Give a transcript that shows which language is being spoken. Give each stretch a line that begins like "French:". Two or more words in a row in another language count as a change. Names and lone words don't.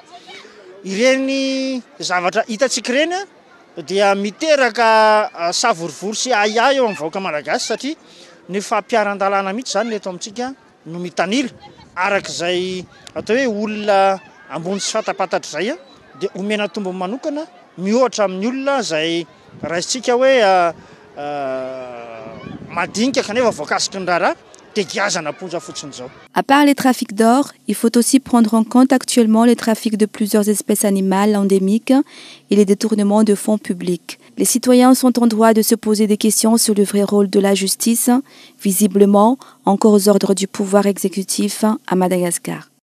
Malagasy: Ireny zavatra hitantsika ireny dia miteraka savorivory sy ahiahy eo amin'ny vahoaka malagasy satria ny fampiaran-dalàna mihitsy zany eto amintsika no mitanila arak'izay atao hoe olona ambony sy fatapatatra zay dia omena tombo manokana mihoatra amin'ny olona izay raisitsika hoe madinika kanefa voakasiky ny raharaha dia giazana ponja fotsiny izao.
French: À part les trafics d'or, il faut aussi prendre en compte actuellement les trafics de plusieurs espèces animales endémiques et les détournements de fonds publics. Les citoyens sont en droit de se poser des questions sur le vrai rôle de la justice, visiblement encore aux ordres du pouvoir exécutif à Madagascar.